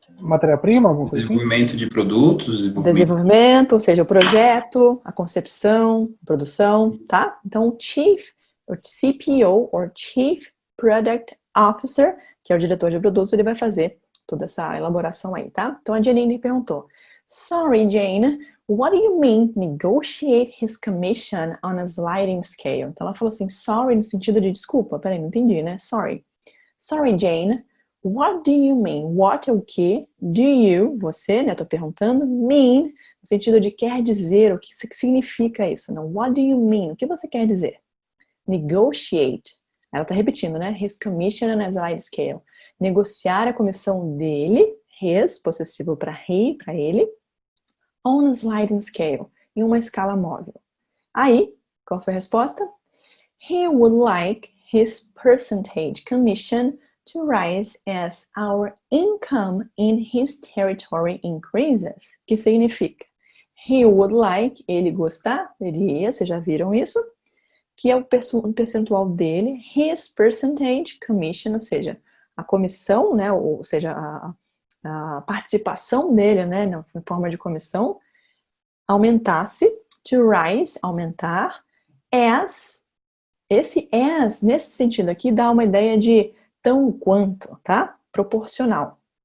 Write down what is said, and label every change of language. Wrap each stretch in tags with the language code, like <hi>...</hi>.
<pt>Matéria-prima? Desenvolvimento de produtos. Desenvolvimento, ou seja, o projeto, a concepção, a produção, tá? Então, o Chief, o CPO, ou Chief Product Officer, que é o diretor de produtos, ele vai fazer toda essa elaboração aí, tá? Então, a Janine perguntou,</pt> <en>sorry, Jane, what do you mean negotiate his commission on a sliding scale?</en> <pt>Então, ela falou assim, sorry no sentido de desculpa. Peraí, não entendi, né?</pt> <en>Sorry. Sorry, Jane. What do you mean? What</en> <pt>é o que? Do you, você, né? Tô perguntando. Mean, no sentido de quer dizer, o que significa isso? Não,</pt> <en>what do you mean?</en> <pt>O que você quer dizer? Negotiate. Ela tá repetindo, né?</pt> <en>His commission on a sliding scale.</en> <pt>Negociar a comissão dele, his, possessivo para he, para ele,</pt> <en>on a sliding scale,</en> <pt>em uma escala móvel. Aí, qual foi a resposta?</pt> <en>He would like his percentage commission to rise as our income in his territory increases.</en> <pt>Que significa?</pt> <en>He would like,</en> <pt>ele gostaria, vocês já viram isso? Que é o percentual dele,</pt> <en>his percentage commission,</en> <pt>ou seja, a comissão, né, ou seja, a participação dele, né, na forma de comissão, aumentasse,</pt> <en>to rise,</en> <pt>aumentar, as, esse as, nesse sentido aqui, dá uma ideia de tão quanto, tá? Proporcional.</pt>